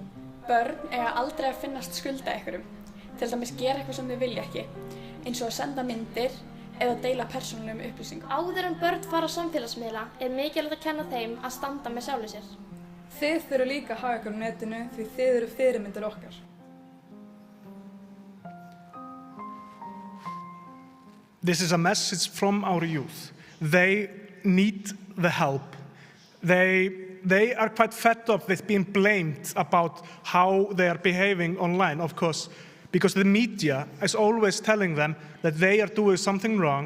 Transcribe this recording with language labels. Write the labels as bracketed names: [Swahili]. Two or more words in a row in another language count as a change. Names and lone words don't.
[Icelandic] Börn eiga aldrei að finnast skulda einhverjum, til dæmis gera eitthvað sem þau vilja ekki, eins og að senda myndir eða deila persónulegum upplýsingum. Áður en börn fara á samfélagsmiðla mikilvægt að kenna þeim að standa með sjálfu sér. Þið þurfið líka að haga ykkur á netinu því þið eru fyrirmyndir okkar. [English] This is a message from our youth. They need the help. They are quite fed up with being blamed about how they are behaving online, of course, because the media is always telling them that they are doing something wrong.